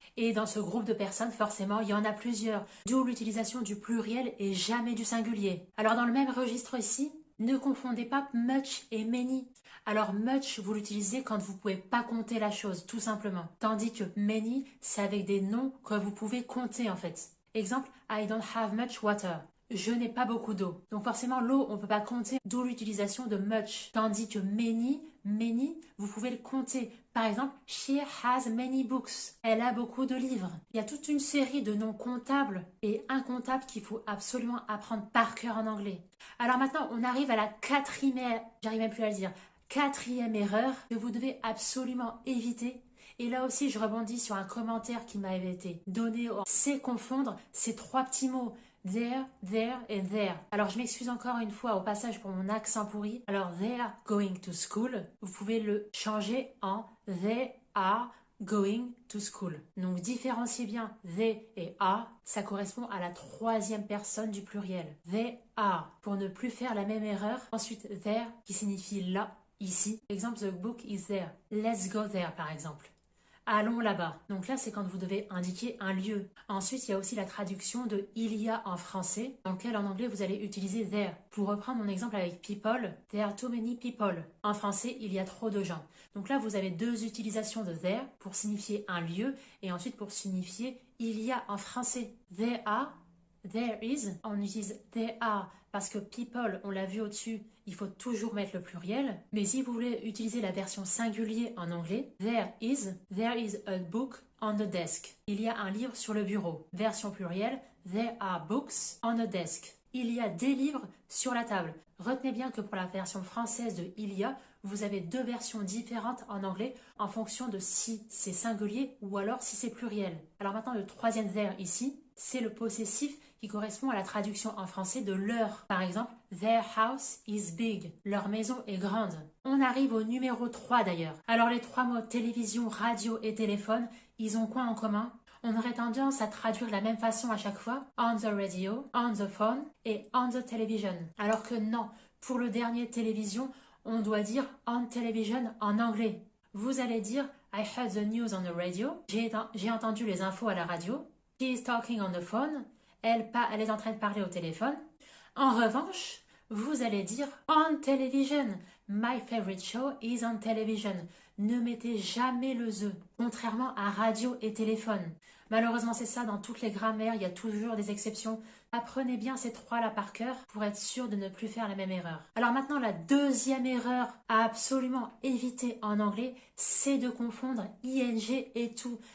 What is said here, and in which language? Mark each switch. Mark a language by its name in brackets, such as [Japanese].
[French] Et dans ce groupe de personnes, forcément, il y en a plusieurs. D'où l'utilisation du pluriel et jamais du singulier. Alors dans le même registre ici, ne confondez pas much et many. Alors much, vous l'utilisez quand vous ne pouvez pas compter la chose, tout simplement. Tandis que many, c'est avec des noms que vous pouvez compter en fait. [English] Exemple, I don't have much water. [French] Je n'ai pas beaucoup d'eau. Donc forcément, l'eau, on ne peut pas compter, d'où l'utilisation de much. Tandis que many, vous pouvez le compter. Par exemple, [English] she has many books. [French] Elle a beaucoup de livres. Il y a toute une série de noms comptables et incomptables qu'il faut absolument apprendre par cœur en anglais. Alors maintenant, on arrive à la j'arrive même plus à le dire, 4e erreur que vous devez absolument éviter. Et là aussi, je rebondis sur un commentaire qui m'avait été donné. C'est confondre ces 3 petits mots. There et there. Alors je m'excuse encore une fois au passage pour mon accent pourri. [English] Alors they are going to school, [French] vous pouvez le changer en [English] they are going to school. [French] Donc différenciez bien they et are, ça correspond à la 3e personne du pluriel. [English] They are, [French] pour ne plus faire la même erreur. Ensuite there qui signifie là, ici. [English] Exemple, the book is there. Let's go there [French] par exemple. Allons là-bas. Donc là, c'est quand vous devez indiquer un lieu. Ensuite, il y a aussi la traduction de il y a en français, dans lequel en anglais, vous allez utiliser there. Pour reprendre mon exemple avec people, [English] there are too many people. [French] En français, il y a trop de gens. Donc là, vous avez 2 utilisations de there pour signifier un lieu et ensuite pour signifier il y a en français. [English] There are, there is. [French] On utilise [English] there are [French] parce que people, on l'a vu au-dessus, il faut toujours mettre le pluriel. Mais si vous voulez utiliser la version singulier en anglais, [English] there is a book on the desk. [French] Il y a un livre sur le bureau. Version plurielle, [English] there are books on the desk. [French] Il y a des livres sur la table. Retenez bien que pour la version française de il y a, vous avez 2 versions différentes en anglais en fonction de si c'est singulier ou alors si c'est pluriel. Alors maintenant, le 3e there ici, c'est le possessif qui correspond à la traduction en français de leur. [English] Par exemple, their house is big. [French] Leur maison est grande. On arrive au numéro 3 d'ailleurs. Alors les 3 mots télévision, radio et téléphone, ils ont quoi en commun? On aurait tendance à traduire de la même façon à chaque fois. [English] On the radio, on the phone [French] et [English] on the television. [French] Alors que non, pour le dernier télévision, on doit dire [English] on television [French] en anglais. Vous allez dire [English] I heard the news on the radio. [French] J'ai entendu les infos à la radio. [English] She is talking on the phone. [French] Elle est en train de parler au téléphone. En revanche, vous allez dire [English] on television. My favorite show is on television. [French] Ne mettez jamais le the, contrairement à radio et téléphone. Malheureusement, c'est ça, dans toutes les grammaires, il y a toujours des exceptions. Apprenez bien ces 3-là par cœur pour être sûr de ne plus faire la même erreur. Alors maintenant, la 2e erreur à absolument éviter en anglais, c'est de confondre ing et to.